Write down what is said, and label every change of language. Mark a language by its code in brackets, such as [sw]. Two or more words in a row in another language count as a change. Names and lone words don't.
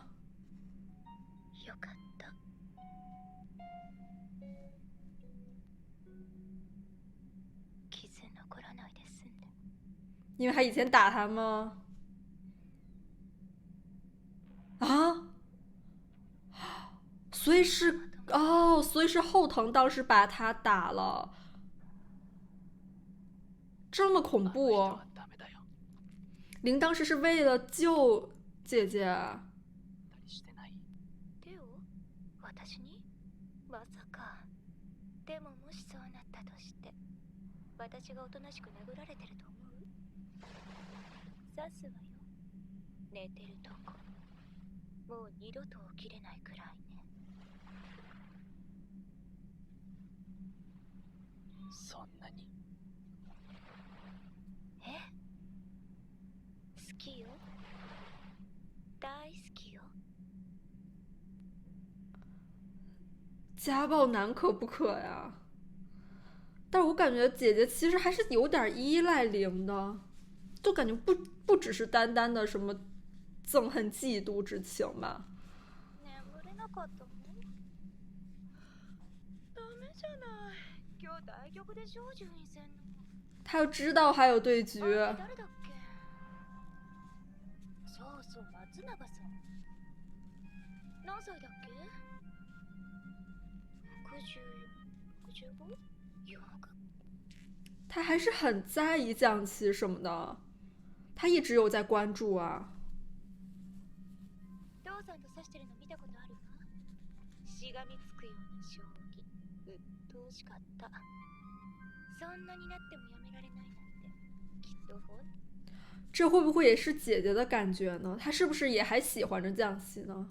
[ja] よかった。傷残らないで済んだ。 [zh] 因为他以前打他吗？啊？所以是哦，所以是后藤当时把他打了，这么恐怖哦。 [ja] ダメだよ。 [zh] 灵当时是为了救姐姐。 [ja] してない。手を？私に？まさか。でももしそうなったとして、私がおとなしく殴られてると思う？刺すわよ。寝てるとこ。もう二度と起きれないくらいね。そんなに？え？好きよ。大好きよ。 [zh] 家暴男可不可呀？但是我感觉姐姐其实还是有点依赖灵的，就感觉不只是单单的什么憎恨嫉妒之情吧。 [ja] 眠れなかったの？ダメじゃない。今日対局でしょ、順位戦の。 [zh] 他又知道还有对局。 [ja] 誰だっけ？そうそう、松永さん。何歳だっけ？64、65？よく。 [zh] 他还是很在意将棋什么的，他一直有在关注啊。 [ja] 父さんと指してるの見たことあるわ。しがみつくような将棋。鬱陶しかった。そんなになってもやめられないなんてきっとほん [zh] 这会不会也是姐姐的感觉呢？她是不是也还喜欢着将希呢？